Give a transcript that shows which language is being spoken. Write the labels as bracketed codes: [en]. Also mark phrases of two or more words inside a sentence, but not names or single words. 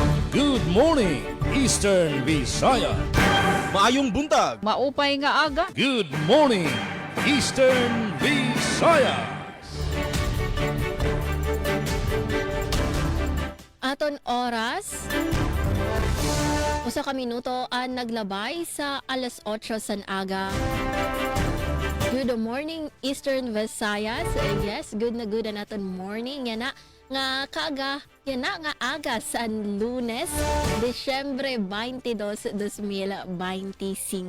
[en] Good morning, Eastern Visaya. [ceb] Maayong buntag. [war] Maupay nga aga. [en] Good morning, Eastern Visaya. [war] Aton oras, usa ka minuto ang naglabay sa alas 8 san aga. [en] Good morning, Eastern Visayas. Yes, good [war] na aton morning. Yan na nga kaga, yan na nga aga sa Lunes, Disyembre 22, 2025.